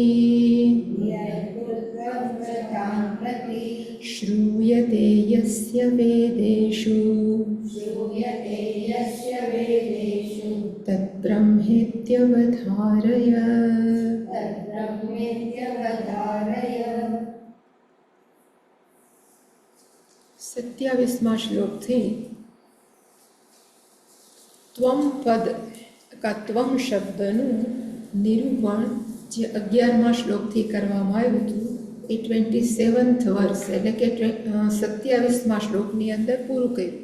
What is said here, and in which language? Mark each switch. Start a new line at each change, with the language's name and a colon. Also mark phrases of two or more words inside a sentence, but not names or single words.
Sanskrit: नियन्तृत्वं च तान् प्रति श्रूयते यस्य वेदेषु श्रूयते यस्य वेदेषु तद्ब्रह्मेत्यवधारय तद्ब्रह्मेत्यवधारय
Gujarati: 27મા શ્લોકથી ત્વમ પદ કા ત્વમ શબ્દનું નિરૂપણ જે 11મા શ્લોકથી કરવામાં આવ્યું હતું એ 27th વર્ષ એટલે કે 27મા શ્લોકની અંદર પૂરું કર્યું.